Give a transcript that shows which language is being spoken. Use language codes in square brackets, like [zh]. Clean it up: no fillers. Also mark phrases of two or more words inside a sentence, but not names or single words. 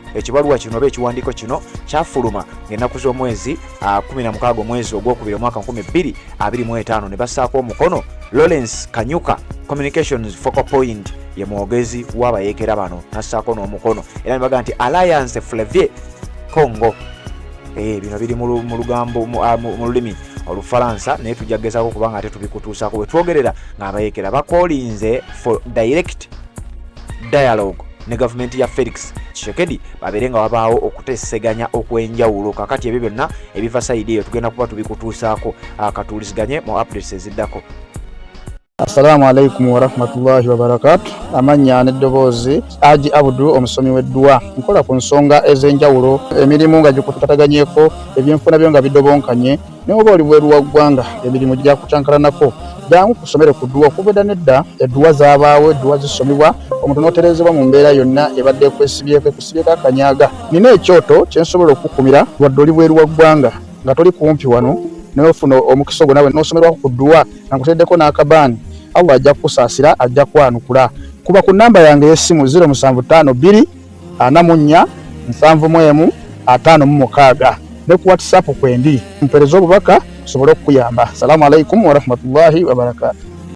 [lg] Ekibaluwa kino oba ekiwandiiko kino kyafuluma ng'ennaku z'omwezi 16 omwezi ogwokubiri omwaka 2025 ne bassaako omukono Lawrence Kanyuka [en] Communications Focal Point [lg] ye mwogezi w'abayeekera bano n'assaako n'omukono era ne bagamba nti Alliance Flavier Congo. Bino biri mu lugambo mu lulimi Olufalansa naye tujja kugezaako kubanga ate tubikutuusaako bwe twogerera ng'abayeekera bakolinze [en] for direct dialogue [lg] ne gavumenti ya Felix Tshisekedi babeere nga wabaawo okuteeseganya okw'enjawulo. Kakati ebyo byonna ebiva sayidi eyo tugenda kuba tubikutuusaako katuuliziganye mu updates eziddako. [ar] السلام عليكم ورحمة الله وبركاته. [lg] Amanya n'eddoboozi Aji Abudu omusomi w'eddua. Nkola ku nsonga ez'enjawulo, emirimu nga gikutataganyeko, ebyenfuna byo nga bidobonkanye, ne oba oli bweru wa ggwanga emirimu gya kucankalanako. Jangu kusomere ku ddua okubeda nedda eddua zaabaawo, eddua zisomibwa omuntu n'oterezebwa mu mbeera yonna ebadde ekwesibyeko akanyaaga. Nina ekyoto kye nsobola okukumira wadde oli bweru wa ggwanga nga toli kumpi wano n'ofuna omukisa ogwo nawe n'osomerwako ku ddua nga nkuteddeko n'akabaani. Allah ajja kusaasira, ajja kwanukula. Kuba ku namba yange y'essimu 0752 44 71 56 ne ku WhatsApp kwendi mpereza obubaka sobole okuyamba. [ar] السلام عليكم ورحمة الله وبركاته.